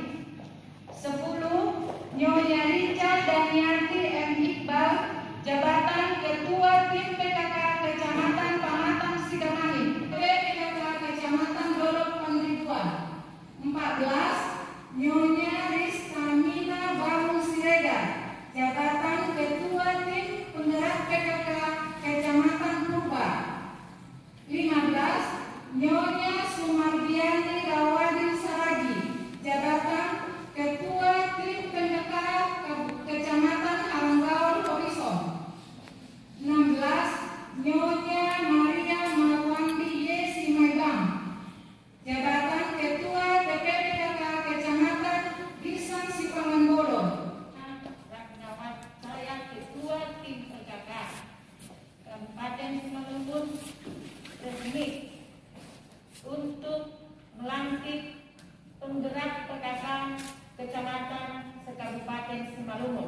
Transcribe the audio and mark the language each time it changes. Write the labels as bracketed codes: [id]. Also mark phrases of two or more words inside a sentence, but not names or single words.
[id] 10. Nyonya Rica Daniarti M. Iqbal, jabatan Ketua Tim PKK Kecamatan Pamatang Sidamani, PKK Kecamatan Dorok Pendidikan. 14. Nyonya Ristamina Baru Siregar, jabatan Ketua Tim Penggerak PKK Kecamatan Purba. 15. Nyonya Sumardiani Rawadi Saragi, jabatan Ketua Tim PKK Kecamatan Alanggaul Horizon. 16. Nyonya Maria Marwandi Yesi Maibang, jabatan Ketua TPPKK Kecamatan Gisan Sipanganbodo. Saya Ketua Tim PKK Kabupaten Simalungun resmi untuk melantik penggerak PKK Kecamatan Sekabupaten Simalungun.